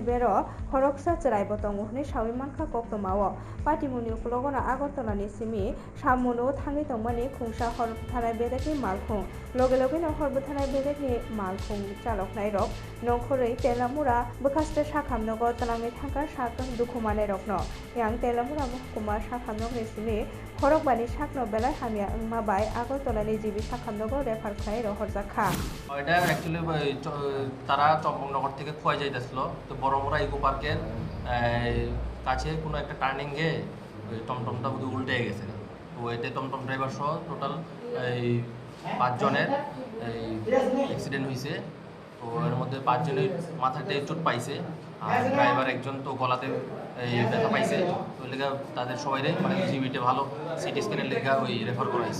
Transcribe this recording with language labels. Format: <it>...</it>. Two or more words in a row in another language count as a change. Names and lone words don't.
<trp>बेरो खरकसा चराय बतंग हनै सावि मानखा कक्तमाओ पाटिमुनि उखुलगना आगरतलानि सिमि सामुनो थाङै तंमानि खुंसा हरबथानाय बेदेकनि मालखुं लगे लगेनो हरबथानाय बेदेकनि मालखुं चालकनाय रक नखरै तेलामुरा बखास्टे साखामनगर तलांनि थांखा साक दुखुमानाय रकनो यां तेलामुरा महकुमा साखामनगरनि सिमि खरकबानि साकनो बेलाय हामिया ओंमाबाय आगरतलानि जिबि साखामनगर रेफार खालाय रहरजाखा</trp> <bn>এটা অ্যাকচুয়ালি তারা চম্পকনগর থেকে খোয়া যাইতেছিল তো বড়মোড়া ইকো পার্কের কাছে কোনো একটা টার্নিংয়ে ওই টমটমটা বুধ উল্টে গেছে তো এতে টমটম ড্রাইভার সহ টোটাল এই 5 জনের এই অ্যাক্সিডেন্ট হয়েছে তো এর মধ্যে 5 জনের মাথাতে চোট পাইছে আর ড্রাইভার একজন তো গলাতে এই ব্যথা পাইছে তো লেগা তাদের সবাইরে মানে জিবিতে ভালো</bn> <en>CT scan</en> <bn>লেগা ওই রেফার করা হয়েছে</bn>